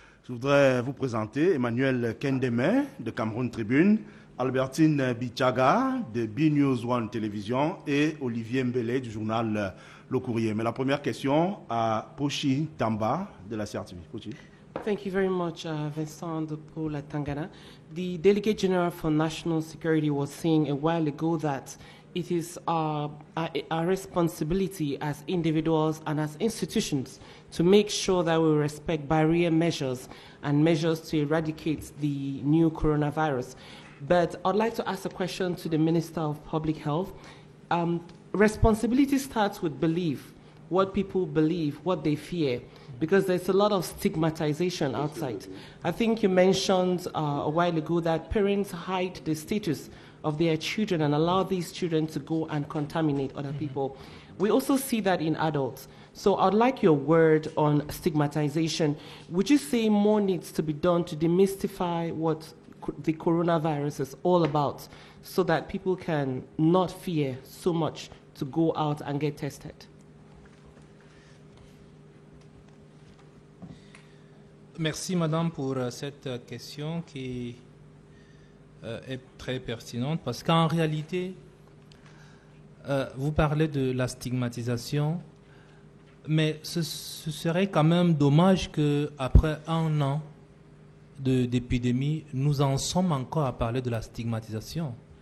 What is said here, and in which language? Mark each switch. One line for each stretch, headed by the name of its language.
French: Je voudrais vous présenter Emmanuel Kendeme de Cameroun Tribune, Albertine Bichaga de B-News One Télévision et Olivier Mbele du journal Le Courrier. Mais la première question à Pochi Tamba de la CRTV. Pochi.
English: Thank you very much, Vincent de Paula Tangana. The Delegate General for National Security was saying a while ago that it is our responsibility as individuals and as institutions to make sure that we respect barrier measures and measures to eradicate the new coronavirus. But I'd like to ask a question to the Minister of Public Health. Responsibility starts with belief, what people believe, what they fear, because there's a lot of stigmatization outside. I think you mentioned a while ago that parents hide the status of their children and allow these children to go and contaminate other people. We also see that in adults. So I'd like your word on stigmatization. Would you say more needs to be done to demystify what the coronavirus is all about so that people can not fear so much to go out and get tested?
French: Merci, Madame, pour cette question qui est très pertinente parce qu'en réalité, vous parlez de la stigmatisation. Mais ce serait quand même dommage qu'après un an d'épidémie, nous en sommes encore à parler de la stigmatisation.